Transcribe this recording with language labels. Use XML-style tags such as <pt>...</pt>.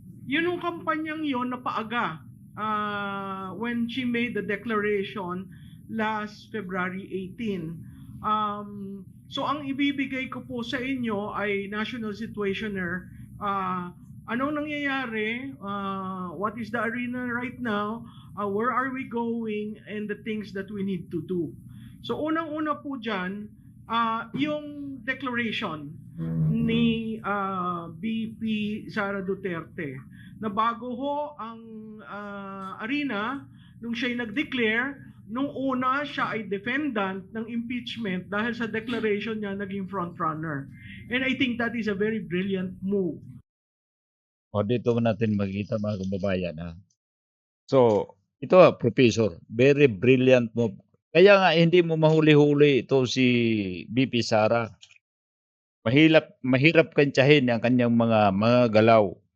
<tl>Yun yung kampanyang yon na paaga</tl> <en>when she made the declaration last February 18.</en> <tl>So ang ibibigay ko po sa inyo ay national situationer. Anong nangyayari?</tl> <en>What is the arena right now? Where are we going? And the things that we need to do.</en> <tl>So unang-una po dyan, yung declaration ni BP Sara Duterte na bago ho ang arena nung siya'y nag-declare, nung una siya ay defendant ng impeachment dahil sa declaration niya naging frontrunner.</tl> <en>And I think that is a very brilliant move.</en> <tl>O dito natin makikita mga kababayan ha.</tl> <en>So, ito Professor, very brilliant move.</en> <tl>Kaya nga hindi mo mahuli-huli ito si BP Sara. Mahirap kantsahin ang kanyang mga galaw.</tl>